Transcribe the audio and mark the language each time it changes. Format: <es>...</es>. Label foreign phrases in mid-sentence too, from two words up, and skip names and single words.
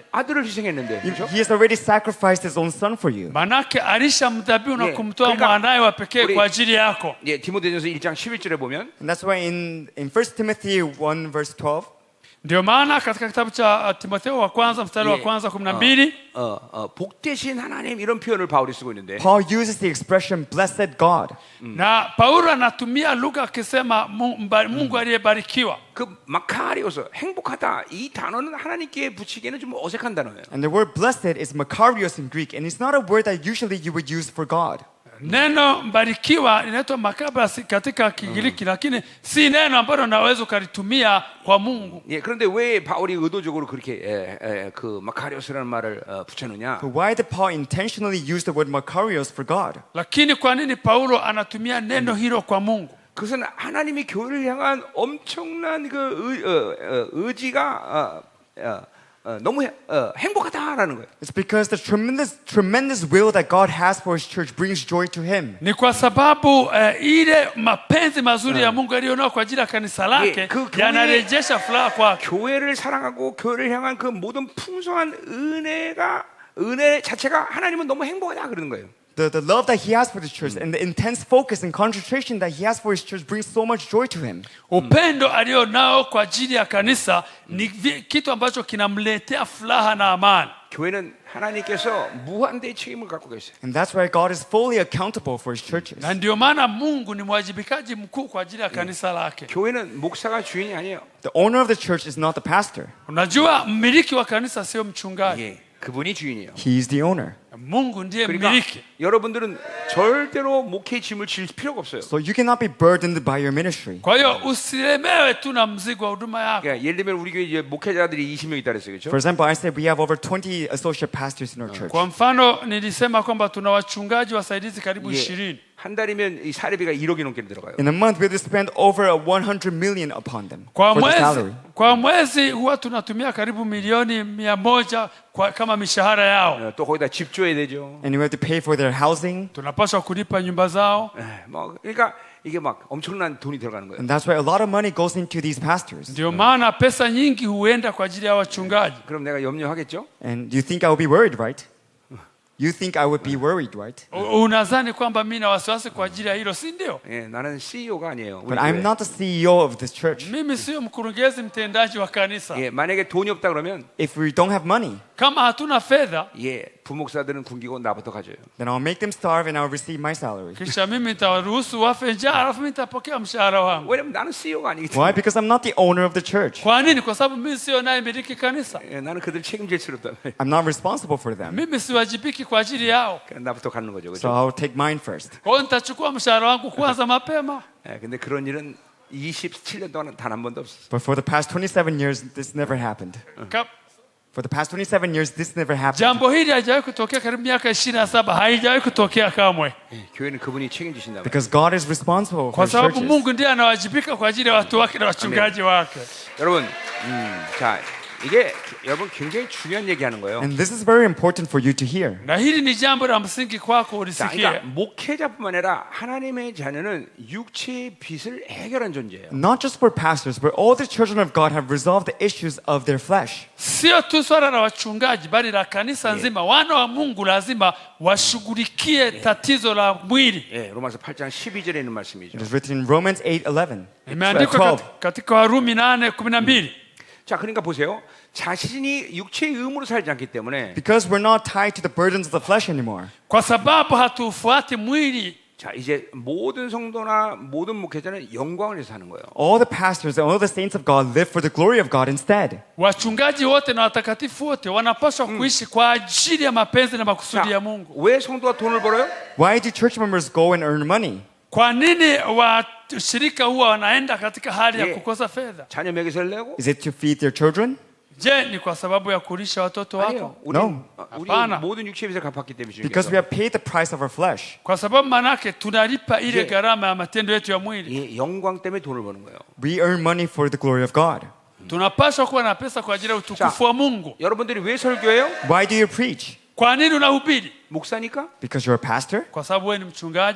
<ko>아들을 희생했는데, 그렇죠?</ko> <en>He has already sacrificed His own son for you.</en> <sw>Manake alishamdhabihu na</sw> <ko>예,</ko> <sw>kumtoa</sw> <ko>그러니까</ko> <sw>mwanawe wa pekee</sw> <ko>우리-</ko> <sw>kwa ajili yako.</sw> <ko>예, 디모데전서 1장 11절에 보면</ko> <en>And that's why in 1 Timothy 1 verse 12,</en> <sw>Ndio maana katika kitabu cha Timotheo wa kwanza mstari wa</sw> <ko>예,</ko> <sw>kwanza 12</sw> <ko>복되신 하나님 이런 표현을 바울이 쓰고 있는데</ko> <en>Paul uses the expression blessed God.</en> <sw>na Paulo anatumia lugha akisema Mungu aliyebarikiwa.</sw> <ko>그 마카리오스 행복하다 이 단어는 하나님께 붙이기에는 좀 어색한 단어예요.</ko> <en>And the word blessed is makarios in Greek, and it's not a word that usually you would use for God.</en> <sw>Neno mbarikiwa inaitwa makabasi katika Kigiriki, lakini si neno ambalo unaweza ukalitumia kwa Mungu.</sw> <ko>예, 그런데 왜 바울이 의도적으로 그렇게 그 마카리오스라는 말을 붙였느냐?</ko> <en>But why did Paul intentionally use the word makarios for God?</en> <sw>Lakini kwa nini Paulo anatumia neno hilo kwa Mungu?</sw> <ko>그것은 하나님이 교회를 향한 엄청난 그 의지가 너무 행복하다라는 거예요.</ko> <en>It's because the tremendous will that God has for His church brings joy to Him.</en> <sw>Ni kwa sababu ile mapenzi mazuri ya Mungu aliyonao kwa ajili ya kanisa lake</sw> <ko>그 교회-</ko> <sw>yanarejesha furaha kwake.</sw> <ko>교회를 사랑하고 교회를 향한 그 모든 풍성한 은혜 자체가 하나님은 너무 행복하다 그러는 거예요.</ko> <en>The love that He has for the church and the intense focus and concentration that He has for His church brings so much joy to Him.</en> <sw>Upendo alionao kwa ajili ya kanisa ni kitu ambacho kinamletea furaha na amani.</sw> <ko>교회는 하나님께서 무한대의 책임을 갖고 계세요.</ko> <en>And that's why God is fully accountable for His churches.</en> <sw>Na ndio maana Mungu ni mwajibikaji mkuu kwa ajili ya kanisa lake.</sw> <ko>교회는 목사가 주인이 아니에요.</ko> <en>The owner of the church is not the pastor.</en> <sw>Unajua mmiliki wa kanisa sio mchungaji.</sw> <ko>예, 그분이 주인이에요.</ko> <en>He is the owner.</en> <sw>Mungu ndiye</sw> <ko>그러니까</ko> <sw>mmiliki.</sw> <ko>여러분들은 절대로 목회의 짐을 질 필요가 없어요.</ko> <en>So you cannot be burdened by your ministry.</en> <sw>Kwa hiyo usilemewe tu na mzigo wa huduma yako.</sw> <ko>그러니까 예를 들면 우리 교회 이제 목회자들이 20명 있다 그랬어요. 그렇죠?</ko> <en>For example, I said we have over 20 associate pastors in our church.</en> <sw>Kwa mfano nilisema kwamba tuna wachungaji wasaidizi karibu 20.</sw> <ko>한 달이면 이 사례비가 1억이 넘게 들어가요.</ko> <en>In a month, we have to spend over 100 million upon them for the salary.</en> <sw>Kwa mwezi huwa tunatumia karibu milioni 100 kama mishahara yao.</sw> <ko>또 거기다 집 줘야 되죠.</ko> <en>And we have to pay for their housing.</en> <sw>Tunapaswa kulipa nyumba zao.</sw> <ko>그러니까 이게 막 엄청난 돈이 들어가는 거예요.</ko> <en>And that's why a lot of money goes into these pastors.</en> <sw>Ndio maana pesa nyingi huenda kwa ajili ya wachungaji.</sw> <ko>그럼 내가 염려하겠죠?</ko> <en>And you think I would be worried, right? You think I would be worried, right?</en> <sw>Unadhani kwamba mimi na wasiwasi kwa ajili ya hilo, si ndio?</sw> <ko>예, 나는 CEO가 아니에요. 우리</ko> <en>But I'm</en> <ko>교회.</ko> <en>not the CEO of this church.</en> <sw>Mimi sio mkurugenzi mtendaji wa kanisa.</sw> <ko>예, 만약에 돈이 없다 그러면</ko> <en>If we don't have money,</en> <sw>Kama hatuna fedha,</sw> <ko>예, 부목사들은 굶기고 나부터 가져요.</ko> <en>then I'll make them starve and I'll receive my salary.</en> <sw>kisha mimi nitawaruhusu wafe njaa, alafu mimi nitapokea mshahara wangu.</sw> <ko>왜냐면 나는 CEO가 아니기</ko> <en>Why?</en> <ko>때문에.</ko> <en>Because I'm not the owner of the church.</en> <sw>Kwa nini? Kwa sababu mimi sio naye miliki kanisa.</sw> <ko>예, 나는 그들 책임질 수 없다.</ko> <en>I'm not responsible for them.</en> <sw>Mimi siwajibiki kwa ajili yao.</sw> <ko>그냥 나부터 가는 거죠.</ko> <en>So</en> <ko>그렇죠?</ko> <en>I'll take mine first.</en> <sw>Kwa hiyo nitachukua mshahara wangu kwanza mapema.</sw> <ko>예, 근데 그런 일은 27년 동안 단 한 번도 없었어요.</ko> <en>But for the past 27 years, this never happened. Ka- For the past 27 years, this never happened.</en> <sw>jambo hili haijawahi kutokea karibu miaka 27, haijawahi kutokea kamwe,</sw> <ko>교회는 그분이 책임지신다.</ko> <en>Because God is responsible for</en> <sw>kwa</sw> <en>His</en> <sw>sababu</sw> <en>churches.</en> <sw>Mungu ndiye anawajibika kwa ajili ya watu wake na wachungaji wake.</sw> <ko>여러분, 자 이게 여러분 굉장히 중요한 얘기하는 거예요.</ko> <en>And this is very important for you to hear.</en> <sw>Na hili ni jambo la msingi kwako</sw> <ko>자,</ko> <sw>ulisikie.</sw> <ko>그러니까 목회자뿐만 아니라 하나님의 자녀는 육체의 빚을 해결한 존재예요.</ko> <en>Not just for pastors, but all the children of God have resolved the issues of their flesh.</en> <sw>Sio tu swala la wachungaji, bali la kanisa nzima. Wana wa Mungu lazima washughulikie tatizo la mwili.</sw> <ko>예, 로마서 8장 12절에 있는 말씀이죠.</ko> <en>It is written in Romans 8:11.</en> <sw>Imeandikwa 12. katika Warumi 8:12.</sw> <ko>자, 그러니까 보세요. 자신이 육체의 의무로 살지 않기 때문에</ko> <en>Because we're not tied to the burdens of the flesh anymore.</en> <sw>Kwa sababu hatufuati mwili,</sw> <ko>자, 이제 모든 성도나 모든 목회자는 영광을 위해서 사는 거예요.</ko> <en>All the pastors and all the saints of God live for the glory of God instead.</en> <sw>wachungaji wote na watakatifu wote wanapaswa kuishi kwa ajili ya mapenzi na makusudi ya Mungu.</sw> <ko>왜 성도가 돈을 벌어요?</ko> <en>Why do church members go and earn money?</en> <sw>Kwa nini washirika huwa wanaenda katika hali ya</sw> <ko>예.</ko> <sw>kukosa fedha?</sw> <ko>자녀 먹이서를 내고?</ko> <en>Is it to feed their children?</en> <sw>Je, ni kwa sababu ya kulisha watoto</sw> <ko>아니에요.</ko> <sw>wako?</sw> <ko>우리</ko> <en>No.</en> <ko>우리</ko> <sw>hapana.</sw> <ko>모든 육체의 빚을 갚았기 때문에</ko> <en>Because we have paid the price of our flesh.</en> <sw>Kwa sababu manake tunalipa ile</sw> <ko>예.</ko> <sw>gharama ya matendo yetu ya mwili.</sw> <ko>이 영광 때문에 돈을 버는 거예요.</ko> <en>We earn money for the glory of God.</en> <sw>Tunapaswa kuwa na pesa kwa ajili ya utukufu wa Mungu.</sw> <ko>여러분들이 왜 설교해요?</ko> <en>Why do you preach?</en> <sw>Kwa nini unahubiri?</sw> <ko>목사니까?</ko> <en>Because you're a pastor?</en> <sw>Kwa sababu wewe ni mchungaji?</sw>